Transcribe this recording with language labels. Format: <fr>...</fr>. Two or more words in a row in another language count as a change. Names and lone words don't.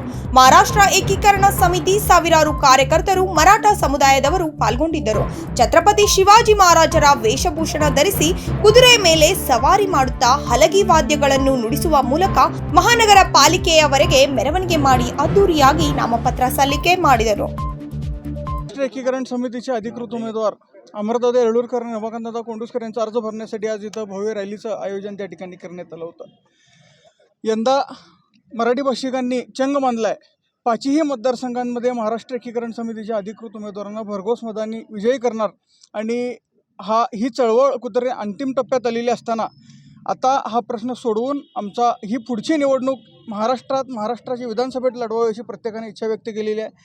<kn>ಮಹಾರಾಷ್ಟ್ರ ಏಕೀಕರಣ ಸಮಿತಿ ಸಾವಿರಾರು ಕಾರ್ಯಕರ್ತರು, ಮರಾಠ ಸಮುದಾಯದವರು ಪಾಲ್ಗೊಂಡಿದ್ದರು. ಛತ್ರಪತಿ ಶಿವಾಜಿ ಮಹಾರಾಜರ ವೇಷಭೂಷಣ ಧರಿಸಿ ಕುದುರೆ ಮೇಲೆ ಸವಾರಿ ಮಾಡುತ್ತಾ ಹಲಗಿ ವಾದ್ಯಗಳನ್ನು ನುಡಿಸುವ ಮೂಲಕ ಮಹಾನಗರ ಪಾಲಿಕೆಯವರೆಗೆ ಮೆರವಣಿಗೆ ಮಾಡಿ ಅದ್ದೂರಿಯಾಗಿ ನಾಮಪತ್ರ ಸಲ್ಲಿಕೆ ಮಾಡಿದರು.</kn> <mr>एकीकरण समितीचे अधिकृत उमेदवार अमरदादा येळूरकर आणि रमाकांतदादा कोंडुस्कर यांचा अर्ज भरण्यासाठी आज इथं भव्य रॅलीचं आयोजन त्या ठिकाणी करण्यात आलं होतं. यंदा मराठी भाषिकांनी चंग बांधलाय. 5ही मतदारसंघांमध्ये महाराष्ट्र एकीकरण समितीच्या अधिकृत उमेदवारांना भरघोस मतांनी विजयी करणार आणि ही चळवळ कुठेतरी अंतिम टप्प्यात आलेली असताना आता हा प्रश्न सोडवून ही पुढची निवडणूक महाराष्ट्राची विधानसभेत लढवावी अशी प्रत्येकाने इच्छा व्यक्त केलेली आहे.</mr>